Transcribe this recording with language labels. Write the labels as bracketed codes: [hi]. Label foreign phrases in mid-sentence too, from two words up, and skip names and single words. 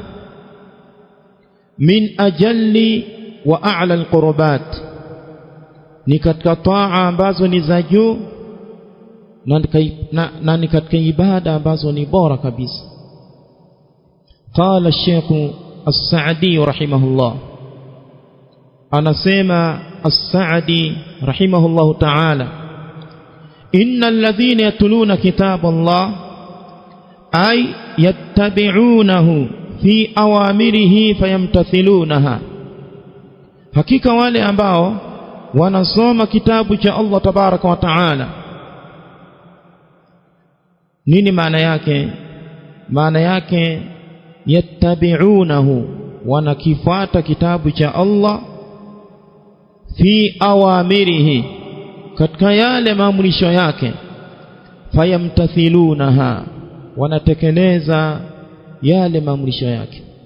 [ar] من أجل وأعلى القربات, [sw] ni katika taa ambazo ni za juu na ni katika ibada ambazo ni bora kabisa. [ar] قال الشيخ السعدي رحمه الله, anasema السعدي رحمه الله تعالى، إن الذين يتلون كتاب الله أي يتبعونه في أوامره فيمتثلونها, [sw] hakika wale ambao wanasoma kitabu cha Allah [ar] تبارك وتعالى [sw] Nini maana yake? Maana yake yattabi'unahu, wanakifuata kitabu cha Allah, [ar] في أوامره, [sw] katika yale maamrisho yake, fayamtathilunaha, wanatekeleza yale maamrisho yake,